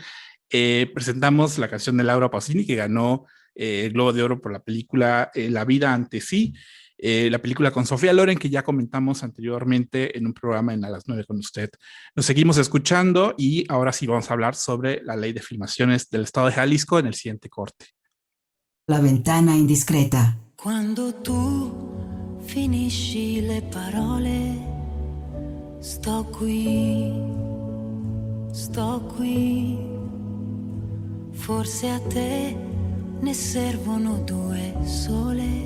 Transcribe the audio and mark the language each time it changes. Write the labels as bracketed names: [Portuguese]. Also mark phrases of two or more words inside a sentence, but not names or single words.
[Spanish] Presentamos la canción de Laura Pausini, que ganó el Globo de Oro por la película La vida ante sí. La película con Sofía Loren, que ya comentamos anteriormente en un programa en A las 9 con usted. Nos seguimos escuchando y ahora sí vamos a hablar sobre la ley de filmaciones del Estado de Jalisco en el siguiente corte. La ventana indiscreta. [Italian] Quando tu finisci le parole, sto qui, forse a te ne servono due sole.